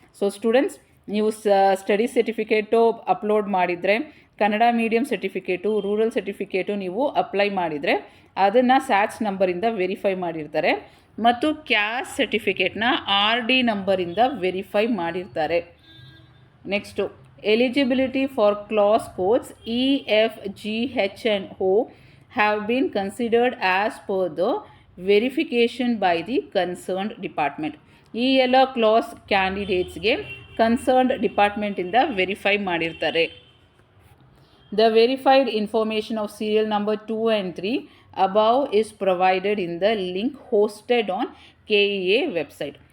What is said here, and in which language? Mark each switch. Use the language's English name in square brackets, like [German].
[Kannada] So students, ನೀವು study certificate upload ಮಾಡಿದರೆ, Kannada medium certificate, rural certificate ನೀವು ಅಪ್ಲೈ ಮಾಡಿದರೆ ಅದನ್ನು SATS ನಂಬರಿಂದ ವೆರಿಫೈ ಮಾಡಿರ್ತಾರೆ. ಮತ್ತು ಕ್ಯಾಸ್ಟ್ ಸರ್ಟಿಫಿಕೇಟ್ನ RD ನಂಬರಿಂದ ವೆರಿಫೈ ಮಾಡಿರ್ತಾರೆ. [English] Next, eligibility for class codes E, F, G, H and O have been considered as per the verification by the concerned department. [Kannada] ಈ ಎಲ್ಲ ಕ್ಲಾಸ್ ಕ್ಯಾಂಡಿಡೇಟ್ಸ್ಗೆ ಕನ್ಸರ್ನ್ಡ್ ಡಿಪಾರ್ಟ್ಮೆಂಟಿಂದ ವೆರಿಫೈ ಮಾಡಿರ್ತಾರೆ. [English] The verified information of serial number 2 and 3 above is provided in the link hosted on KEA website.